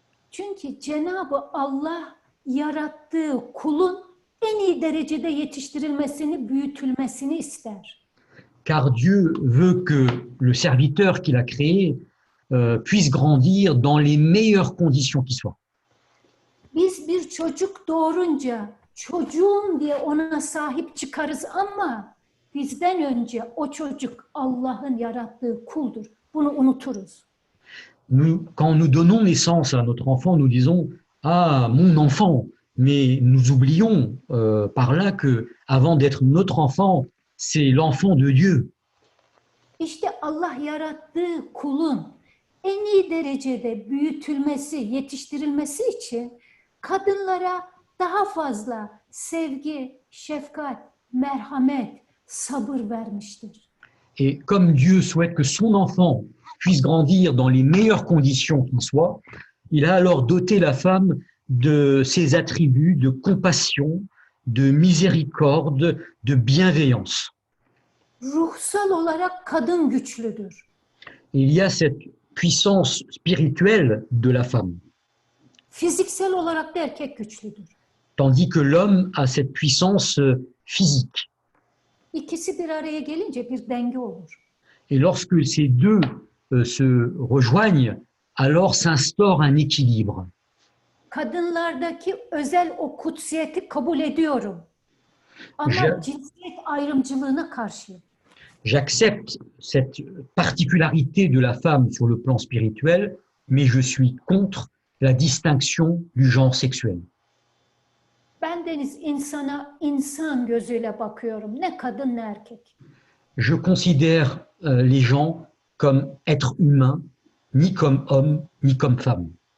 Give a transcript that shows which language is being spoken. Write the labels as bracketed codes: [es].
[tr] Çünkü Cenab-ı Allah yarattığı kulun en iyi derecede yetiştirilmesini, büyütülmesini ister. [fr] Car Dieu veut que le serviteur qu'il a créé puisse grandir dans les meilleures conditions qui soient. [tr] Biz bir çocuk doğurunca çocuğum diye ona sahip çıkarız ama bizden önce o çocuk Allah'ın yarattığı kuldur. Bunu unuturuz. [fr] Quand nous donnons naissance à notre enfant, nous disons « Ah, mon enfant !» Mais nous oublions par là que, avant d'être notre enfant, c'est l'enfant de Dieu. [tr] İşte Allah yarattığı kulun en iyi derecede büyütülmesi, yetiştirilmesi için kadınlara daha fazla sevgi, şefkat, merhamet, sabır vermiştir. [fr] Et comme Dieu souhaite que son enfant puisse grandir dans les meilleures conditions qui soient, il a alors doté la femme de ses attributs de compassion, de miséricorde, de bienveillance. [tr] Ruhsal olarak kadın güçlüdür. [fr] Il y a cette puissance spirituelle de la femme, [tr] Fiziksel olarak da erkek güçlüdür. [fr] tandis que l'homme a cette puissance physique. [tr] İkisi bir araya gelince bir denge olur. [fr] Et lorsque ces deux se rejoignent, alors s'instaure un équilibre. [tr] Kadınlardaki özel o kutsiyeti kabul ediyorum. Ama cinsiyet ayrımcılığına karşıyım. [fr] J'accepte cette particularité de la femme sur le plan spirituel, mais je suis contre la distinction du genre sexuel. [tr] Bendeniz insana insan gözüyle bakıyorum. Ne kadın ne erkek. [fr] Je considère les gens comme êtres humains, ni comme hommes, ni comme femmes.